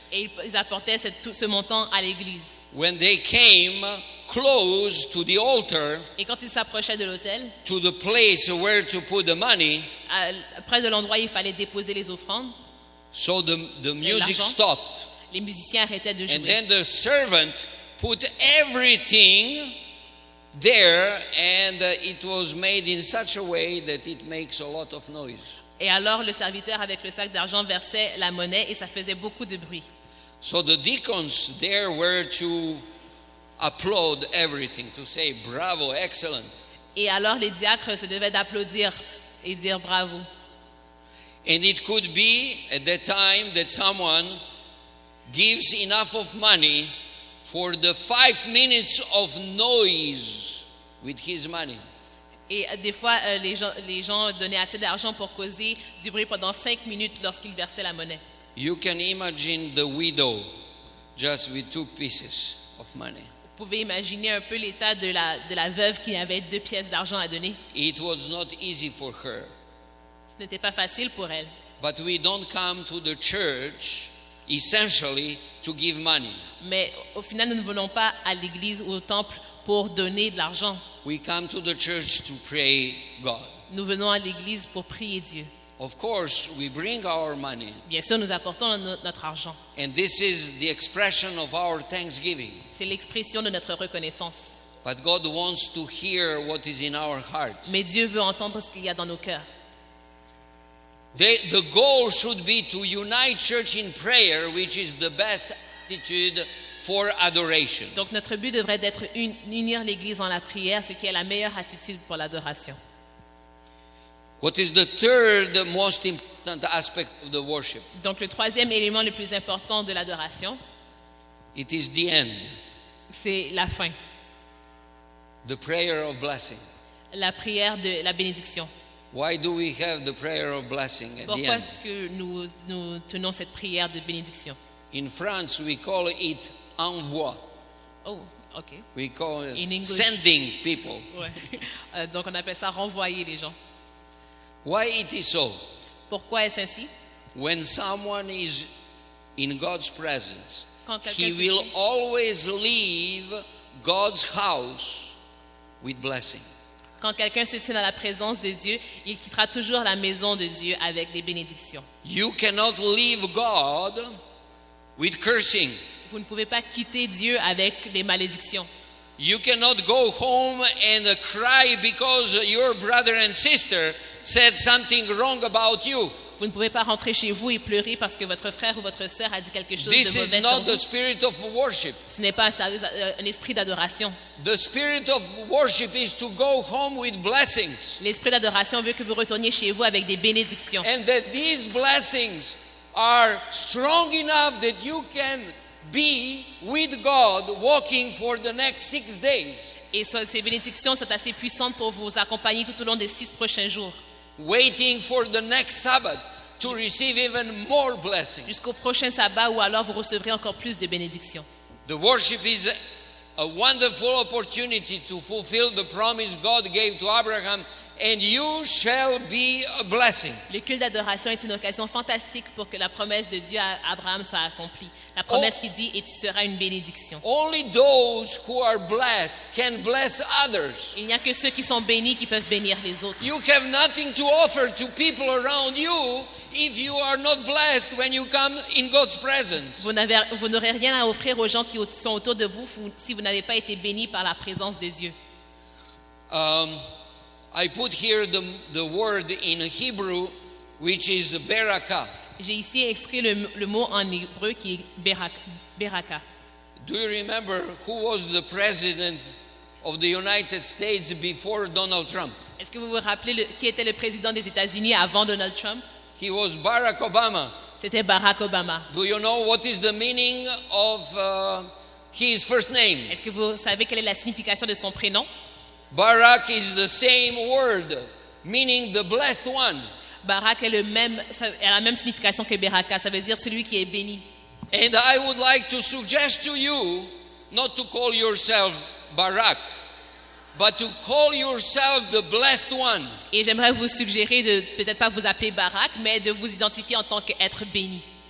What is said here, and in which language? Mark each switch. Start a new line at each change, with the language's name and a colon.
French: et ils apportaient ce montant à l'église.
English: When they came close to the altar,
French: Et quand ils s'approchaient de l'autel,
English: to the place where to put the money,
French: près de l'endroit où il fallait déposer les offrandes,
English: so the music
French: l'argent.
English: stopped.
French: les musiciens arrêtaient de
English: And
French: jouer.
English: then the servant put everything there, and it was made in such a way that it makes a lot of noise.
French: Et alors le serviteur avec le sac d'argent versait la monnaie et ça faisait beaucoup de bruit.
English: So the deacons there were to applaud everything, to say bravo, excellent.
French: Et alors les diacres se devaient d'applaudir et dire bravo.
English: And it could be at that time that someone gives enough of money for the 5 minutes of noise with his money.
French: Et des fois, les gens donnaient assez d'argent pour causer du bruit pendant 5 minutes lorsqu'ils versaient la monnaie.
English: You can imagine the widow just with 2 pieces of money.
French: Vous pouvez imaginer un peu l'état de la veuve qui avait 2 pièces d'argent à donner.
English: It was not easy for her.
French: Ce n'était pas facile pour elle.
English: But we don't come to the church essentially to give money.
French: Mais au final, nous ne venons pas à l'église ou au temple pour donner de l'argent.
English: We come to the church to pray God.
French: Nous venons à l'église pour prier Dieu.
English: Of course, we bring our money,
French: Bien sûr, nous apportons notre argent.
English: and this is the expression of our thanksgiving.
French: C'est l'expression de notre reconnaissance.
English: But God wants to hear what is in our heart.
French: Mais Dieu veut entendre ce qu'il y a dans nos cœurs.
English: The goal should be to unite church in prayer, which is the best attitude for adoration.
French: Donc notre but devrait être unir l'église dans la prière, ce qui est la meilleure attitude pour l'adoration.
English: What is the third most important aspect of the worship?
French: Donc le troisième élément le plus important de l'adoration,
English: It is the end,
French: c'est la fin,
English: the prayer of blessing.
French: la prière de la bénédiction.
English: Why do we have the prayer of blessing at the
French: Pourquoi
English: end?
French: est-ce que nous tenons cette prière de bénédiction?
English: In France, we call it envoi. Oh, ok. We call it In English. sending people.
French: Ouais. Donc on appelle ça renvoyer les gens.
English: Why it is so?
French: Pourquoi est-ce ainsi?
English: When someone is in God's presence
French: Quand quelqu'un
English: he
French: se
English: will
French: tient-
English: always leave God's house with blessing.
French: Quand quelqu'un se tient dans la présence de Dieu, il quittera toujours la maison de Dieu avec des bénédictions.
English: You cannot leave God with cursing.
French: Vous ne pouvez pas quitter Dieu avec les malédictions.
English: You cannot go home and cry because your brother and sister said something wrong about you.
French: Vous ne pouvez pas rentrer chez vous et pleurer parce que votre frère ou votre sœur a dit quelque chose
English: This
French: de
English: is
French: mauvais sur
English: not the
French: vous.
English: spirit of worship.
French: Ce n'est pas un esprit d'adoration.
English: The spirit of worship is to go home with blessings,
French: L'esprit d'adoration veut que vous retourniez chez vous avec des bénédictions.
English: and that these blessings are strong enough that you can be with God walking for the next 6 days,
French: Et ces bénédictions sont assez puissantes pour vous accompagner tout au long des 6 prochains jours.
English: waiting for the next Sabbath to receive even more blessings.
French: Jusqu'au prochain sabbat où alors vous recevrez encore plus de bénédictions.
English: The worship is a wonderful opportunity to fulfill the promise God gave to Abraham, and you shall be a blessing.
French: Le culte d'adoration est une occasion fantastique pour que la promesse de Dieu à Abraham soit accomplie. La promesse qui dit « et tu seras une bénédiction ».
English: Only those who are blessed can bless others.
French: Il n'y a que ceux qui sont bénis qui peuvent bénir les autres.
English: You have nothing to offer to people around you if you are not blessed when you come in God's presence.
French: Vous n'aurez rien à offrir aux gens qui sont autour de vous si vous n'avez pas été bénis par la présence des dieux.
English: I put here the word in Hebrew, which is berakah.
French: J'ai ici inscrit le mot en hébreu qui est beraka.
English: Do you remember who was the president of the United States before Donald Trump?
French: Est-ce que vous vous rappelez qui était le président des États-Unis avant Donald Trump?
English: He was Barack Obama.
French: C'était Barack Obama.
English: Do you know what is the meaning of his first name?
French: Est-ce que vous savez quelle est la signification de son prénom?
English: Barak is the same word, meaning the blessed one.
French: Barak a la même signification que Beraka, ça veut dire celui qui est béni.
English: And I would like to suggest to you not to call yourself Barak, but to call yourself the blessed one.
French: Et j'aimerais vous suggérer de peut-être pas vous appeler Barak, mais de vous identifier en tant qu'être béni.